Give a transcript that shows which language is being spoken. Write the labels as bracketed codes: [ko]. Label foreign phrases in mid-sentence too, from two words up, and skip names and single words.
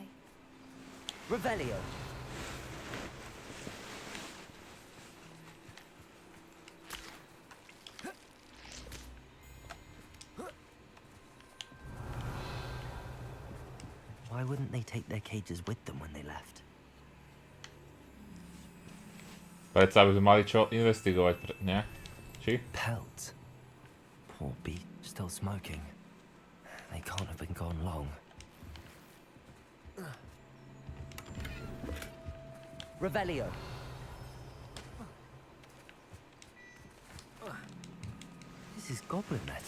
[en] Revelio. Why wouldn't they take their cages with them when they left? [sk] Predsa by sme mali čo investigovať, ne? Či? [en] Pelts. Poor beast, still smoking. They can't have been gone long. Revelio. This is goblin metal.